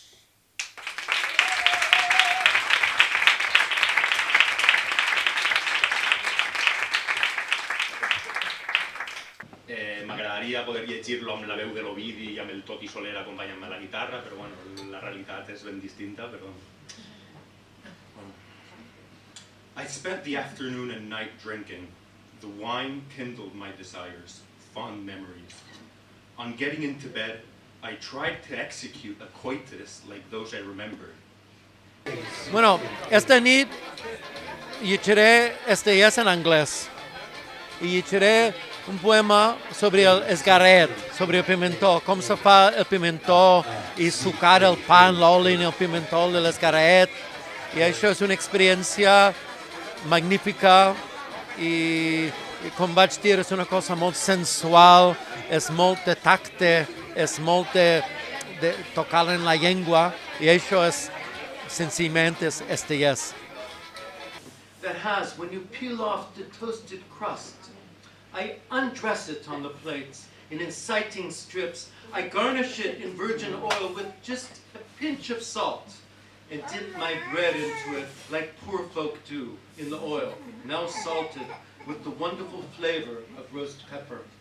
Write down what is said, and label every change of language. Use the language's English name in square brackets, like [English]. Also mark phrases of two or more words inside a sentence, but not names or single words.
[Catalan] M'agradaria poder llegir-lo amb la veu de l'Ovidi i amb el Toti Soler acompanyant-me a la guitarra, però bueno, la realitat és ben distinta, però... [English] I spent the afternoon and night drinking. The wine kindled my desires, fond memories. On getting into bed, I tried to execute a coitus like those I remembered. [Catalan] Bueno, esta nit llegiré Estellés en anglès i llegiré un poema sobre el esgarret, sobre el pimentó, com se fa el pimentó i sucar el pa en l'oli en el pimentó de l'esgarret. I això és una experiència magnífica i com vaig dir, és una cosa molt sensual, és molt de tacte, és molt de tocar en la llengua i això és senzillament Estellés. [English] That has, when you peel off the toasted crust, I undress it on the plates in inciting strips. I garnish it in virgin oil with just a pinch of salt and dip my bread into it like poor folk do in the oil, now salted with the wonderful flavor of roast pepper.